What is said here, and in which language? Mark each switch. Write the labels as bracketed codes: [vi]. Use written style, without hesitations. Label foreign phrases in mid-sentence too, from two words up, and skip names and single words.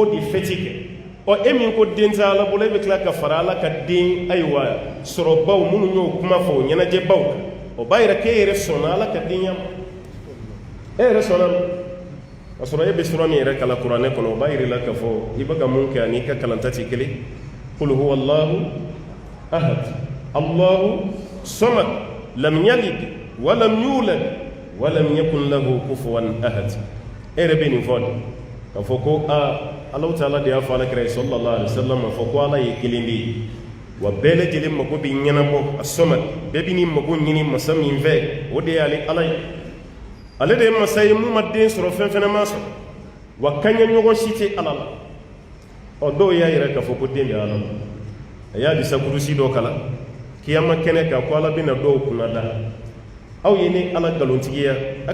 [fr] de fêter [bm] kɛ e min ko den tɛ Ala bolo e bɛ tila ka fara Ala ka den ayiwa sɔrɔbaw minnu y'o kuma fɔ o ɲɛnajɛbaw kan o b'a yira k'e yɛrɛ sɔnna Ala ka denya ma e yɛrɛ sɔnna ka sɔrɔ e bɛ sura min yɛrɛ kalan kuranɛ kɔnɔ o b'a yira la k'a fɔ i bɛ ka mun kɛ ani i ka kalanta tɛ kelen [ar] قل هو الله أحد الله الصمد لم يلد ولم يولد ولم يكن له كفوا أحد [bm] e yɛrɛ bɛ nin fɔ de k'a fɔ ko [ar] الله تعالى [bm] de y'a fɔ alakira ye [ar] صلى الله عليه وسلم [bm] a fɔ ko Ala ye kelen de ye wa bɛɛ lajɛlen mago bɛ ɲɛnabɔ a samad bɛɛ bɛ nin mago ɲini masa min fɛ o de ye Ala ye ale de ye masa ye mun ma den sɔrɔ fɛn fɛnɛ ma sɔrɔ wa kaɲɛ ɲɔgɔn si tɛ Ala la dɔw y'a yɛrɛ k'a fɔ ko den bɛ Ala la a y'a disa kurusi dɔ kalan kiyama kɛnɛ kan ko Ala bɛna dɔw kunna da aw ye ni Ala nkalontigiya a